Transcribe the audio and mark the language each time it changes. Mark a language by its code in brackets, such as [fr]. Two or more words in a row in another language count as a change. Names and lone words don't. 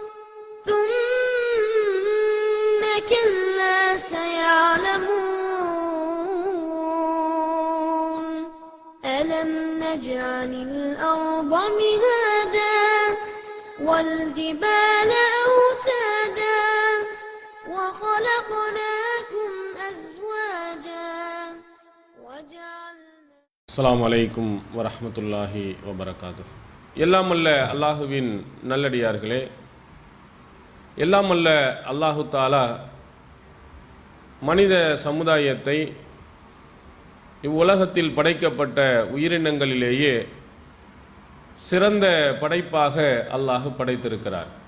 [ar] ثم كلا سيعلمون ألم نجعل الأرض مهادا والجبال أوتادا وخلقناكم أزواجا وجعلنا السلام عليكم ورحمة الله وبركاته. [ta] எல்லாம் அல்ல அல்லாஹுவின் நல்லடியார்களே, எல்லாம் அல்ல [ar] الله تعالى [ta] மனித சமுதாயத்தை இவ்வுலகத்தில் படைக்கப்பட்ட உயிரினங்களிலேயே சிறந்த படைப்பாக அல்லாஹ் படைத்திருக்கிறார்.